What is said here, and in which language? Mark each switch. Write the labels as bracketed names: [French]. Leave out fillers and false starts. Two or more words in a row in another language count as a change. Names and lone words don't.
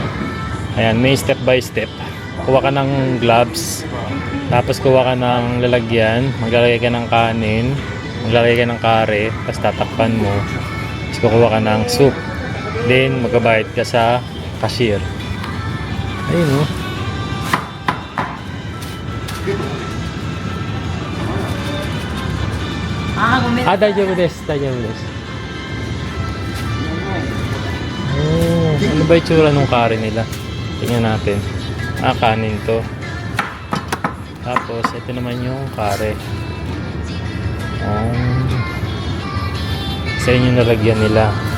[Filipino] Ayan, may [English] step by step. [Filipino] Kuha ka ng gloves. Tapos kuha ka ng lalagyan, maglalagay ka ng kanin, maglalagay ka ng kare, tapos tatakpan mo. Tapos kukuha ka ng soup. Then magbabayad ka sa cashier. Ayun oh. [Japanese] 大丈夫です. [Filipino] Ano ba itsura nung kare nila? Tingnan natin. Kanin to. Tapos, ito naman yung kare. Sa inyo nalagyan nila.